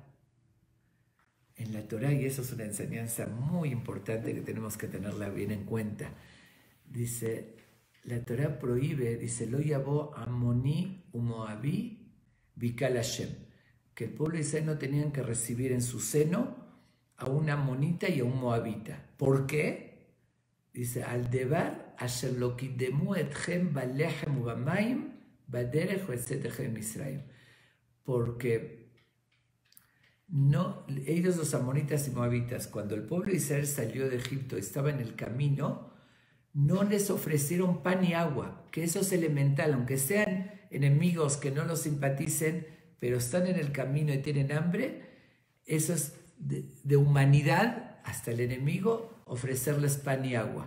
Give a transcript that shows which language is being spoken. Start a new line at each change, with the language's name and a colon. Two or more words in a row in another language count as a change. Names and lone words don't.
Spanish: En la Torá, y eso es una enseñanza muy importante que tenemos que tenerla bien en cuenta, dice, la Torá prohíbe, dice,
Hebrew: לא יבא עמוני ומואבי בקהל ה,
Spanish: que el pueblo de Israel no tenían que recibir en su seno a un amonita y a un moabita. ¿Por qué?
Hebrew: Dice, על דבר אשר לא קדמו אתכם בלחם ובמים בדרך בצאתכם ישראל.
Spanish: Porque no, ellos los amonitas y moabitas, cuando el pueblo de Israel salió de Egipto, estaba en el camino, no les ofrecieron pan y agua, que eso es elemental, aunque sean enemigos que no los simpaticen, pero están en el camino y tienen hambre, eso es de humanidad hasta el enemigo, ofrecerles pan y agua.